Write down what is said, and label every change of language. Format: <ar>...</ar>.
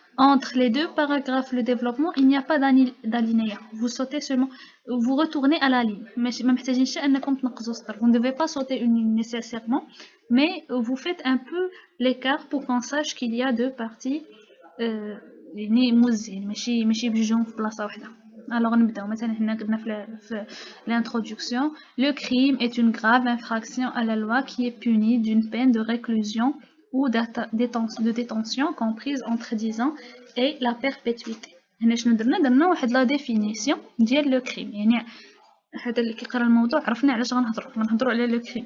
<fr>Entre les 2 paragraphes, le développement, il n'y a pas d'alinéa. Vous sautez seulement, vous retournez à la ligne. Vous ne devez pas sauter une ligne nécessairement, mais vous faites un peu l'écart pour qu'on sache qu'il y a 2 parties</fr> <ar>يعني موزين ماشي بجوجهم في بلاصه واحده.</ar> <fr>Alors نبداو مثلا هنا قلنا في l'introduction le crime est une grave infraction à la loi qui est punie d'une peine de réclusion ou de détention comprise entre 10 ans et la perpétuité.</fr> <ar>هنا شنو درنا واحد لا ديفينيسيون ديال لو كريم. يعني هذا اللي كيقرا الموضوع عرفنا علاش غنهضروا على لو كريم.</ar>